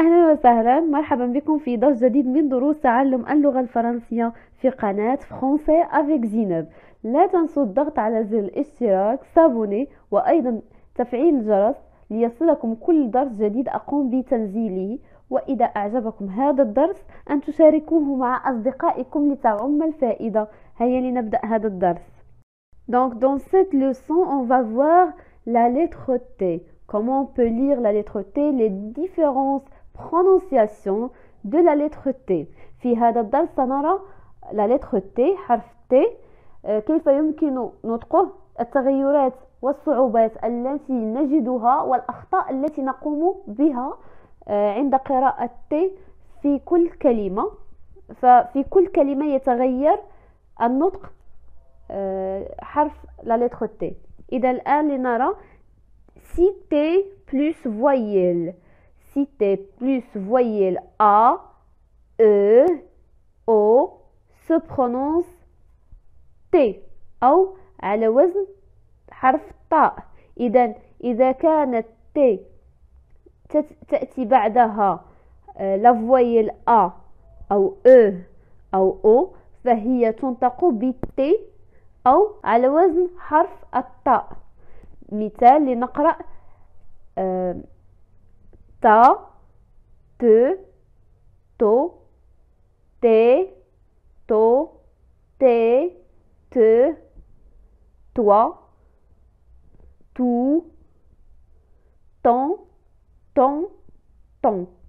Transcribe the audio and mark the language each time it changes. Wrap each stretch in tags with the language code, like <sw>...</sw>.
<ar>وسهلا، مرحبا بكم في درس جديد من دروس تعلم اللغة الفرنسية في قناة فرونسي افيك زينب. لا تنسوا الضغط على زر الاشتراك سابوني وأيضا تفعيل الجرس ليصلكم كل درس جديد أقوم بتنزيله. وإذا أعجبكم هذا الدرس أن تشاركوه مع أصدقائكم لتعم الفائدة. هيا لنبدأ هذا الدرس.</ar> <fr>Donc dans cette leçon, on va voir la lettre T. Comment on peut lire la lettre T, les différentes prononciations de la lettre T.</fr> <ar>في هذا الدرس سنرى</ar> <fr>la lettre T،</fr> <ar>حرف T، كيف يمكن نطقه، التغيرات والصعوبات التي نجدها والأخطاء التي نقوم بها عند قراءة T في كل كلمة. ففي كل كلمة يتغير النطق حرف</ar> <fr>la lettre T.</fr> <ar>إذا الآن لنرى</ar> <fr>cité plus voyelle. Cité plus voyelle A, E, O se prononce T</fr> <ar>أو على وزن حرف طاء. إذا كانت T تأتي بعدها</ar> <fr>la voyelle A</fr> <ar>أو E أو O فهي تنطق بالT أو على وزن حرف الطاء. مثال لنقرأ تا، ت، تو، تي، تو، تي، ت، توا، تو، طن، طن، طن.</ar>